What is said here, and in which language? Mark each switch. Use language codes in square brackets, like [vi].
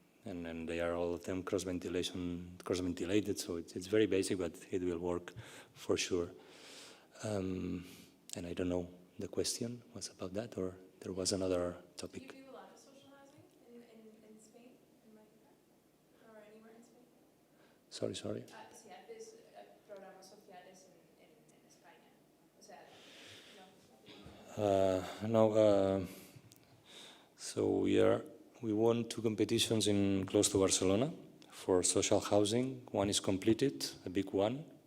[en] And they are all of them cross-ventilated, so it's very basic, but it will work for sure. And I don't know, the question was about that, or there was another topic? Do you do a lot of social housing in Spain, in Mallorca, or anywhere in Spain? Sorry. [es] Si haces programas sociales en España, o sea, [en] No, so we won 2 competitions close to Barcelona for social housing. One is completed, a big one.